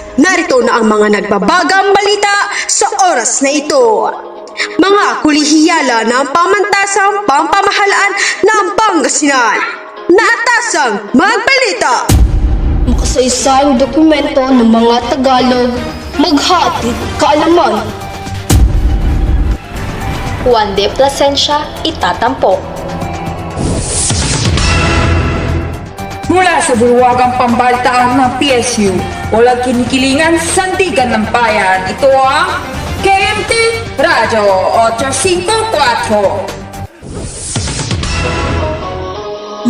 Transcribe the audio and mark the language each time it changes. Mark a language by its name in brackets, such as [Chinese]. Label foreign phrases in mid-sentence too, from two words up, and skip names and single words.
[Filipino] Narito na ang mga nagbabagang balita sa oras na ito. Mga kulihiyala ng pamantasang pampamahalaan ng Pangasinan. Naatasang magbalita! Makasaysayang dokumento ng mga Tagalog, maghatid kaalaman. Juan de Plasencia itatampok. Mula sa bulwagang pambalitaan ng PSU, walang kinikilingan sandigan ng bayan. Ito ang KMT Radyo 854.